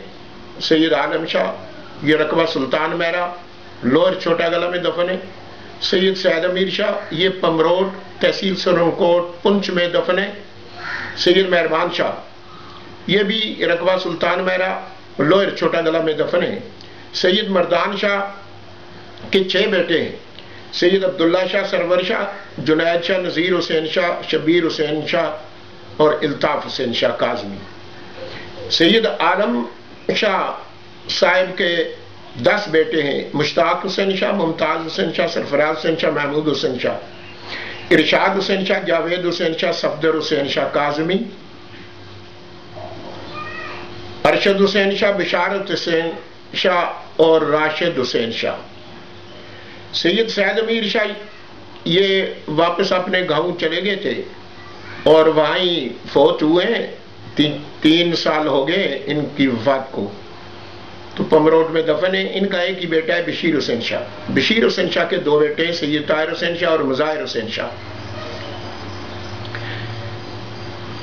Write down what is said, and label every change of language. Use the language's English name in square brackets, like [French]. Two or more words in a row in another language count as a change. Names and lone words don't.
[Hindi] सैयद आलम शाह ये रकबा सुल्तान मेरा लोअर छोटा गला में दफन है। सैयद सैद अमीर शाह ये पमरोट तहसील सरनकोट पुंछ में दफन है। सैयद मेहरबान शाह ये भी रकबा सुल्तान मेरा लोअर छोटा गला में दफन है। सैयद मर्दान शाह के 6 बेटे हैं। सैयद अब्दुल्ला शाह सरवर शाह, जुनैद शाह, नज़ीर हुसैन शाह, शबीर हुसैन शाह और इल्ताफ हुसैन शाह काज़मी। सैयद आलम शाह साहब के 10 बेटे हैं। मुश्ताक हुसैन शाह, मुमताज हुसैन शाह, सरफराज हुसैन शाह, महमूद हुसैन शाह, इरशाद हुसैन शाह, जावेद हुसैन शाह, सफदर हुसैन शाह काज़मी, अरशद हुसैन शाह, बिशारत हुसैन शाह और राशिद हुसैन शाह। सैयद सैद अमीर शाह ये वापस अपने गांव चले गए थे और वहां ही फौत हुए हैं। 3 साल हो गए इनकी वफात को। तो पमरोट में दफन है। इनका एक ही बेटा है बशीर हुसैन शाह। बशीर हुसैन शाह के 2 बेटे हैं, सैयद ताहिर हुसैन शाह और मुजाहिर हुसैन शाह।